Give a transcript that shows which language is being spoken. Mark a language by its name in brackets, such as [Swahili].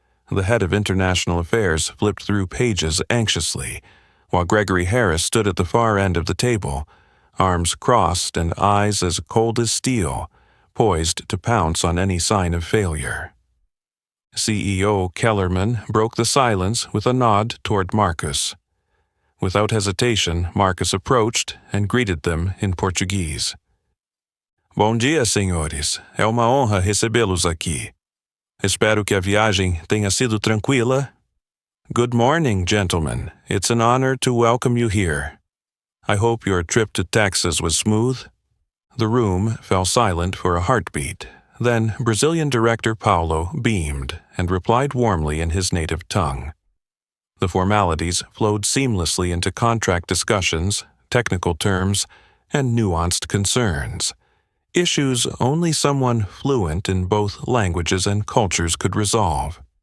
[English] The head of international affairs flipped through pages anxiously, while Gregory Harris stood at the far end of the table, arms crossed and eyes as cold as steel, poised to pounce on any sign of failure. CEO Kellerman broke the silence with a nod toward Marcus. Without hesitation, Marcus approached and greeted them in Portuguese. [Portuguese] "Bom dia, senhores. É uma honra recebê-los aqui. Espero que a viagem tenha sido tranquila." [English] "Good morning, gentlemen. It's an honor to welcome you here. I hope your trip to Texas was smooth." The room fell silent for a heartbeat. Then Brazilian director Paulo beamed and replied warmly in his native tongue. The formalities flowed seamlessly into contract discussions, technical terms, and nuanced concerns, issues only someone fluent in both languages and cultures could resolve.